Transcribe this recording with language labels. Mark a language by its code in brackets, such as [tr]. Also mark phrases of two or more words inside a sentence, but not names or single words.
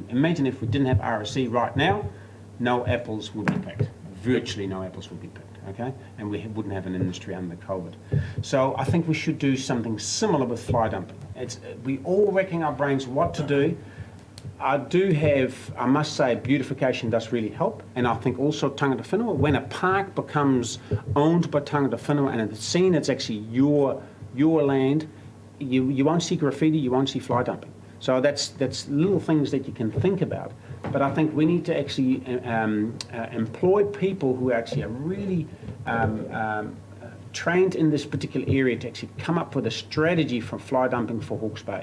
[en] Imagine if we didn't have RSC right now, no apples would be picked. Virtually no apples would be picked, okay? And we wouldn't have an industry under COVID. So I think we should do something similar with fly dumping. We all racking our brains what to do. I must say, beautification does really help, and I think also [mi] tangata whenua, [en] when a park becomes owned by [mi] tangata whenua [en] and it's seen it's actually your land, you won't see graffiti, you won't see fly dumping. So that's little things that you can think about. But I think we need to actually employ people who actually are really trained in this particular area to actually come up with a strategy for fly dumping for Hawke's Bay.